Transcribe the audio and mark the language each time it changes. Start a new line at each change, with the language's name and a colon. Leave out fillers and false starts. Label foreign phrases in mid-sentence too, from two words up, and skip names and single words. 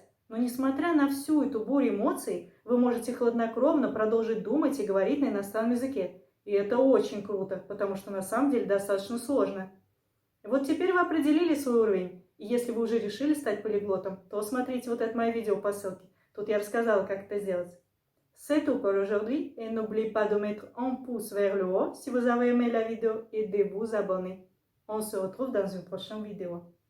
Russian: Но несмотря на всю эту бурю эмоций, вы можете хладнокровно продолжить думать и говорить на иностранном языке. И это очень круто, потому что на самом деле достаточно сложно. Вот теперь вы определили свой уровень. И если вы уже решили стать полиглотом, то смотрите вот это мое видео по ссылке. Тут я рассказала, как это сделать.
French: C'est tout pour aujourd'hui et n'oubliez pas de mettre un pouce vers le haut si vous avez aimé la vidéo et de vous abonner. On se retrouve dans une prochaine vidéo.